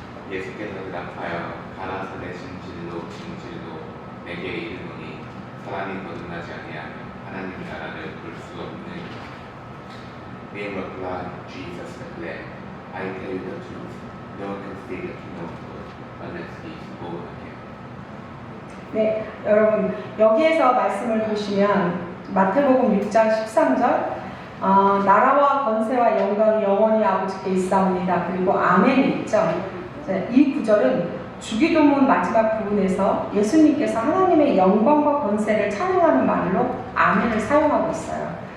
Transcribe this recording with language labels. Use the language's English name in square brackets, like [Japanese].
[Korean] 예수께서 대답하여 가나산의 진실로 내게 이르노니 사람이 거듭나지 아니하면 하나님 나라를 볼 수 없느니라. [English] In reply, Jesus declared, I tell you the truth, no one can see the kingdom of God unless he is born again. [Korean] 네, 여러분 여기에서 말씀을 보시면 마태복음 6장 13절 나라와 권세와 영광이 영원히 아버지께 있사옵니다. 그리고 아멘이 있죠. 이 구절은 주기도문 마지막 부분에서 예수님께서 하나님의 영광과 권세를 찬양하는 말로 아멘을 사용하고 있어요.